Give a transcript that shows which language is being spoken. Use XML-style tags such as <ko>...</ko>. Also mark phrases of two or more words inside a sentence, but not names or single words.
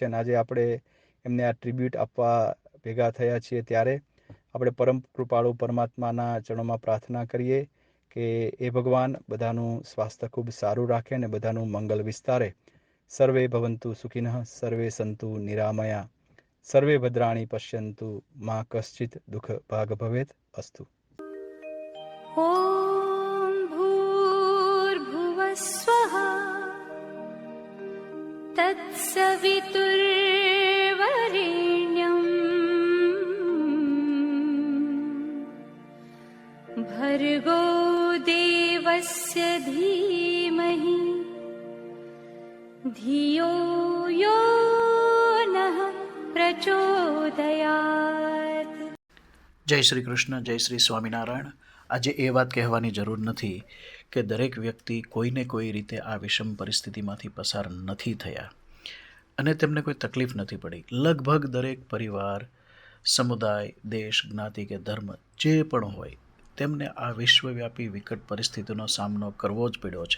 <gu>અને આજે આપણે એમને આ ટ્રિબ્યુટ આપવા ભેગા થયા છીએ ત્યારે આપણે પરમ કૃપાળુ પરમાત્માના ચરણોમાં પ્રાર્થના કરીએ કે એ ભગવાન બધાનું સ્વાસ્થ્ય ખૂબ સારું રાખે અને બધાનું મંગલ વિસ્તારે.</gu> <sa>સર્વે ભવંતુ સુખિનઃ, સર્વે સંતુ નિરામયા, સર્વે ભદ્રાણી પશ્યંતુ, મા કશ્ચિત દુઃખ ભાગ ભવેત. અસ્તુ. ॐ भूर्भुवस्वः तत्सवितुर्वरेण्यम् भर्गो देवस्य धीमहि धियो यो नः प्रचोदयात्.</sa> <gu>જય શ્રી કૃષ્ણ, જય શ્રી સ્વામિનારાયણ. આજે એ વાત કહેવાની જરૂર નથી કે દરેક વ્યક્તિ કોઈને કોઈ રીતે આ વિષમ પરિસ્થિતિમાંથી પસાર નથી થયા અને તેમને કોઈ તકલીફ નથી પડી. લગભગ દરેક પરિવાર, સમુદાય, દેશ, જ્ઞાતિ કે ધર્મ જે પણ હોય તેમને આ વિશ્વવ્યાપી વિકટ પરિસ્થિતિનો સામનો કરવો જ પડ્યો છે.</gu>